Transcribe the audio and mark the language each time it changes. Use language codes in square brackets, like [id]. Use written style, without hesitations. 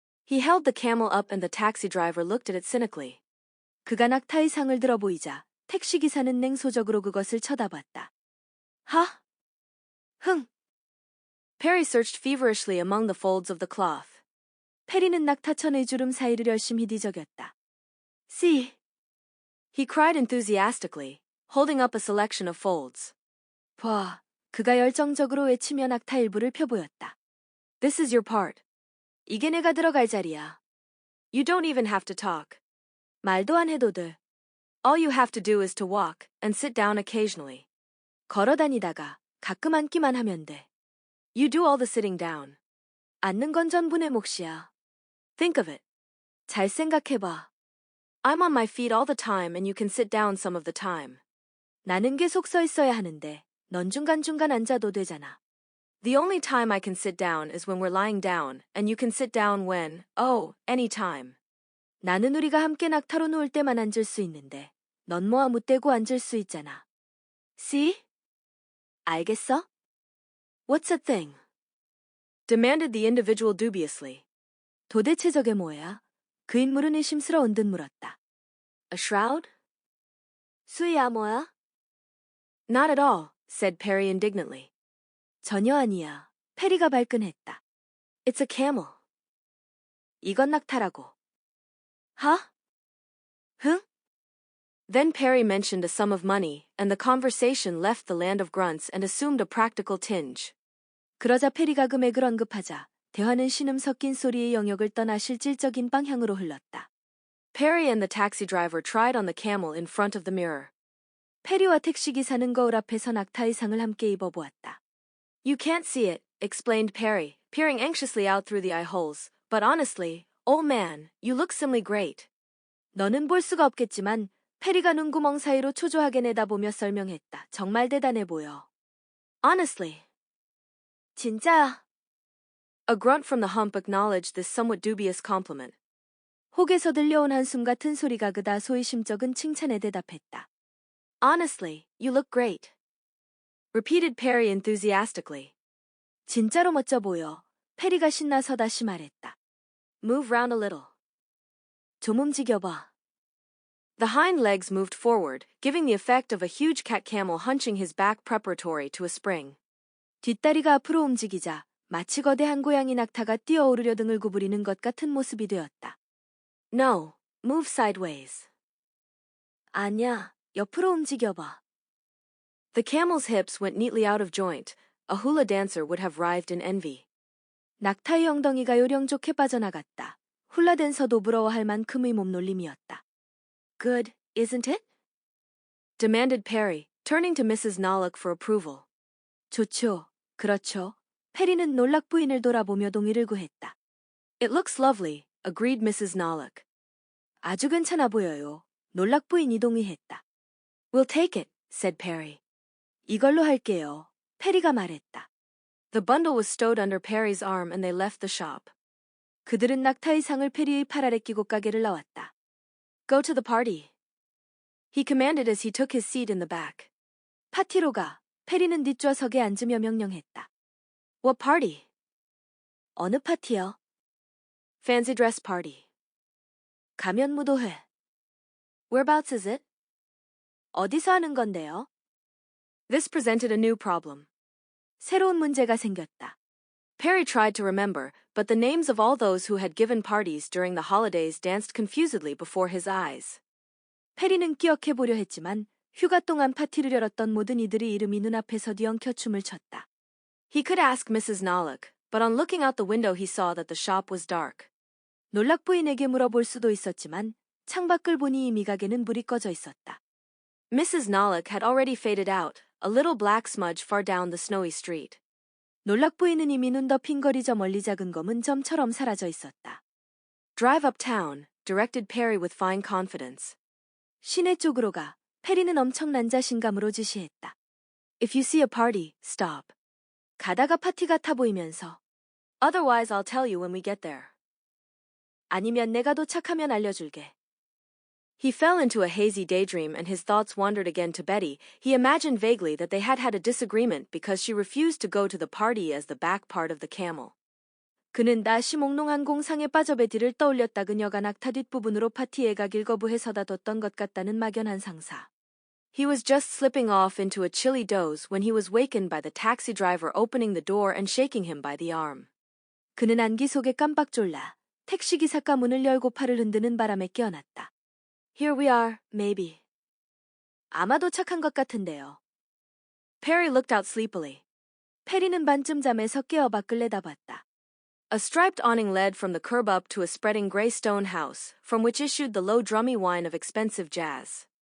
[en] He held the camel up and the taxi driver looked at it cynically. [ko] 그가 낙타의 상을 들어 보이자 택시기사는 냉소적으로 그것을 쳐다봤다. 하? 흥. [en] Perry searched feverishly among the folds of the cloth. [ko] 페리는 낙타천의 주름 사이를 열심히 뒤적였다. [en] See. He cried enthusiastically, holding up a selection of folds. [ko] 봐. 그가 열정적으로 외치며 낙타 일부를 펴보였다. [en] This is your part. [ko] 이게 내가 들어갈 자리야. [en] You don't even have to talk. [ko] 말도 안 해도 돼. [en] All you have to do is to walk and sit down occasionally. [ko] 걸어 다니다가 가끔 앉기만 하면 돼. [en] You do all the sitting down. [ko] 앉는 건 전부 내 몫이야. [en] Think of it. [ko] 잘 생각해봐. [en] I'm on my feet all the time and you can sit down some of the time. [ko] 나는 계속 서 있어야 하는데 넌 중간중간 앉아도 되잖아. [en] The only time I can sit down is when we're lying down, and you can sit down when, any time. [ko] 나는 우리가 함께 낙타로 누울 때만 앉을 수 있는데 넌 뭐 아무 때고 앉을 수 있잖아. [en] See? [ko] 알겠어? [en] What's a thing? demanded the individual dubiously. [ko] 도대체 저게 뭐야? 그 인물은 의심스러운 듯 물었다. [en] A shroud? [ko] 수야 뭐야? [en] Not at all, said Perry indignantly. [ko] 전혀 아니야. 페리가 발끈했다. [en] It's a camel. [ko] 이건 낙타라고. Huh? 흥? [en] Then Perry mentioned a sum of money, and the conversation left the land of grunts and assumed a practical tinge. [ko] 그러자 페리가 금액을 언급하자 대화는 신음 섞인 소리의 영역을 떠나 실질적인 방향으로 흘렀다. [en] Perry and the taxi driver tried on the camel in front of the mirror. [ko] 페리와 택시기사는 거울 앞에서 낙타 의상을 함께 입어보았다. [en] You can't see it, explained Perry, peering anxiously out through the eye holes, but honestly, old man, you look simply great. [ko] 너는 볼 수가 없겠지만 페리가 눈구멍 사이로 초조하게 내다보며 설명했다. 정말 대단해 보여. [en] Honestly. [ko] 진짜야. [en] A grunt from the hump acknowledged this somewhat dubious compliment. [ko] 혹에서 들려온 한숨 같은 소리가 그다 소의심적은 칭찬에 대답했다. [en] Honestly, you look great. Repeated Perry enthusiastically. [ko] 진짜로 멋져 보여. 페리가 신나서 다시 말했다. [en] Move round a little. [ko] 좀 움직여봐. [en] The hind legs moved forward, giving the effect of a huge cat camel hunching his back preparatory to a spring. [ko] 뒷다리가 앞으로 움직이자 마치 거대한 고양이 낙타가 뛰어오르려 등을 구부리는 것 같은 모습이 되었다. [en] No, move sideways. [ko] 아니야, 옆으로 움직여봐. [en] The camel's hips went neatly out of joint. A hula dancer would have writhed in envy. [ko] 낙타의 엉덩이가 요령 좋게 빠져나갔다. 훌라 댄서도 부러워할 만큼의 몸놀림이었다. [en] Good, isn't it? Demanded Perry, turning to Mrs. Nollock for approval. [ko] 좋죠, 그렇죠. 페리는 놀락 부인을 돌아보며 동의를 구했다. [en] It looks lovely, agreed Mrs. [ko] Nollock. 아주 괜찮아 보여요. 놀락 부인이 동의했다. [en] We'll take it, said Perry. [ko] 이걸로 할게요. 페리가 말했다. [en] The bundle was stowed under Perry's arm and they left the shop. [ko] 그들은 낙타 의상을 페리의 팔 아래 끼고 가게를 나왔다. [en] Go to the party. He commanded as he took his seat in the back. [ko] 파티로 가. 페리는 뒷좌석에 앉으며 명령했다. [en] What party? [ko] 어느 파티요? [en] Fancy dress party. [ko] 가면 무도회. [en] Whereabouts is it? [ko] 어디서 하는 건데요? [en] This presented a new problem. [ko] 새로운 문제가 생겼다. [en] Perry tried to remember, but the names of all those who had given parties during the holidays danced confusedly before his eyes. [ko] 페리는 기억해보려 했지만 휴가 동안 파티를 열었던 모든 이들의 이름이 눈앞에서 뒤엉켜 춤을 췄다. [en] He could ask Mrs. Nollock, but on looking out the window he saw that the shop was dark. [ko] 놀락 부인에게 물어볼 수도 있었지만 창밖을 보니 이미 가게는 불이 꺼져 있었다. [en] Mrs. Nollock had already faded out, a little black smudge far down the snowy street. [ko] 놀락 부인은 이미 눈 덮인 거리 저 멀리 작은 검은 점처럼 사라져 있었다. [en] Drive uptown, directed Perry with fine confidence. [ko] 시내 쪽으로 가. 페리는 엄청난 자신감으로 지시했다. [en] If you see a party, stop. [ko] 가다가 파티 같아 보이면서. [en] Otherwise I'll tell you when we get there. [ko] 아니면 내가 도착하면 알려줄게. [en] He fell into a hazy daydream and his thoughts wandered again to Betty. He imagined vaguely that they had had a disagreement because she refused to go to the party as the back part of the camel. [ko] 그는 다시 몽롱한 공상에 빠져 베티를 떠올렸다. 그녀가 낙타 뒷부분으로 파티에 가길 거부해서다 뒀던 것 같다는 막연한 상사. [en] He was just slipping off into a chilly doze when he was wakened by the taxi driver opening the door and shaking him by the arm. [ko] 그는 안기 속에 깜빡 졸라 택시기사가 문을 열고 팔을 흔드는 바람에 깨어났다. [en] Here we are, maybe. [ko] 아마 도착한 것 같은데요. [en] Perry looked out sleepily. [ko] 페리는 반쯤 잠에서 깨어 밖을 내다봤다. [en] A striped awning led from the curb up to a spreading gray stone house, from which issued the low drummy whine of expensive jazz.